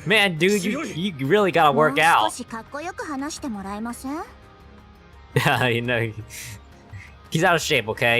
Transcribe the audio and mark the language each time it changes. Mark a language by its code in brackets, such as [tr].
[en] Man, dude, you really gotta work out. [ja] もう少しかっこよく話してもらえません? [en] Yeah, you know, he's out of shape, okay?